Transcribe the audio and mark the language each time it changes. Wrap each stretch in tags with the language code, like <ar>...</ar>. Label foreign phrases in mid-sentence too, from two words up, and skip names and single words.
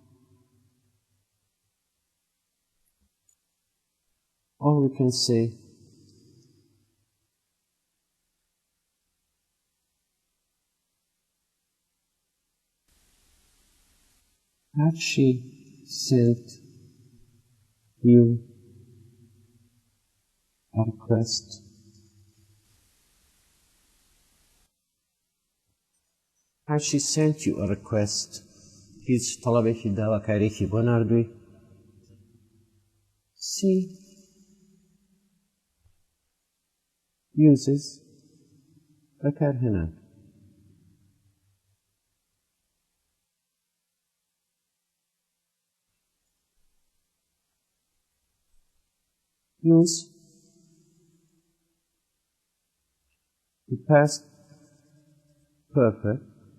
<en>Or we can say had she sent you a request? Had she sent you a request?</en> <ckb>هیچ طلبێکی داواکاریێکی بۆ ناردووی؟</ckb> <en>See uses بەکارهێنان. Use the past perfect</en>